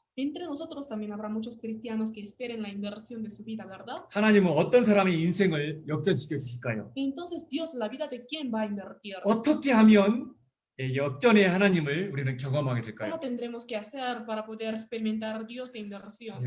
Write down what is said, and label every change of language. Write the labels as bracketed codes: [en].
[es] Entre nosotros también habrá muchos cristianos que esperen la inversión de su vida, ¿verdad? [ko] 하나님은 어떤 사람의 인생을 역전시켜 주실까요? [es] Entonces, Dios, ¿la vida de quién va a invertir? [ko] 어떻게 하면 역전의 하나님을 우리는 경험하게 될까요? [es] ¿Cómo tendremos que hacer para poder experimentar Dios de inversión?